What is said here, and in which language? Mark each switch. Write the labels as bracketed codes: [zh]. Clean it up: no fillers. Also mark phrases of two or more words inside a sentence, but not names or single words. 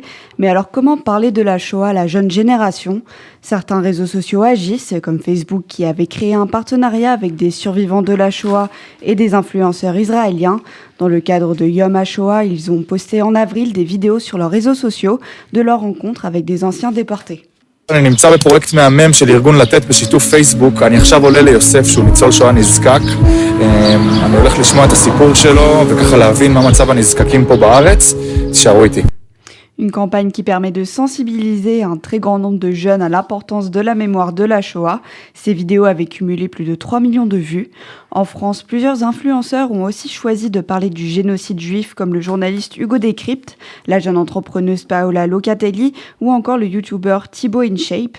[fr] Mais alors comment parler de la Shoah à la jeune génération ? Certains réseaux sociaux agissent, comme Facebook qui avait créé un partenariat avec des survivants de la Shoah et des influenceurs israéliens. Dans le cadre de Yom HaShoah, ils ont posté en avril des vidéos sur leurs réseaux sociaux de leur rencontre avec des anciens déportés. [he] אני נמצא בפרויקט מהמם של ארגון לתת בשיתוף פייסבוק. אני עכשיו עולה ליוסף שהוא ניצול שואה נזקק. אני הולך לשמוע את הסיפור שלו וככה להבין מה מצב הנזקקים פה בארץ. תשארו איתי. [fr] Une campagne qui permet de sensibiliser un très grand nombre de jeunes à l'importance de la mémoire de la Shoah. Ces vidéos avaient cumulé plus de 3 millions de vues. En France, plusieurs influenceurs ont aussi choisi de parler du génocide juif, comme le journaliste Hugo Décrypte, la jeune entrepreneuse Paola Locatelli ou encore le youtubeur Thibaut InShape.